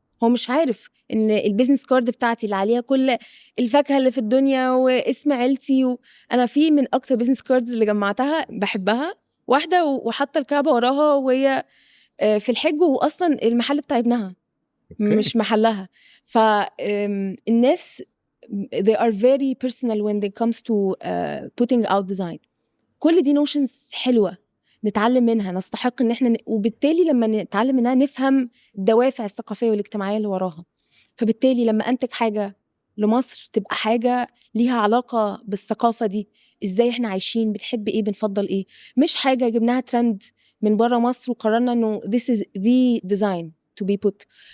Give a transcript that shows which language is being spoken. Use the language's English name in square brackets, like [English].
[Arabic] هو مش عارف ان البيزنس كارد بتاعتي اللي عليها كل الفاكهة اللي في الدنيا واسم عيلتي انا في من اكتر بيزنس كاردز اللي جمعتها بحبها واحدة وحاطة الكعبة وراها وهي في الحج، واصلا المحل بتاع ابنها مش محلها. فالناس [English] they are very personal when it comes to putting out design. [Arabic] كل دي notions حلوة نتعلم منها، نستحق ان احنا وبالتالي لما نتعلم منها نفهم الدوافع الثقافية والاجتماعية اللي وراها. فبالتالي لما انتج حاجة لمصر تبقى حاجة ليها علاقة بالثقافة دي، ازاي احنا عايشين، بنحب ايه، بنفضل ايه، مش حاجة جبناها ترند من بره مصر وقررنا انه [English] this is the design to be put.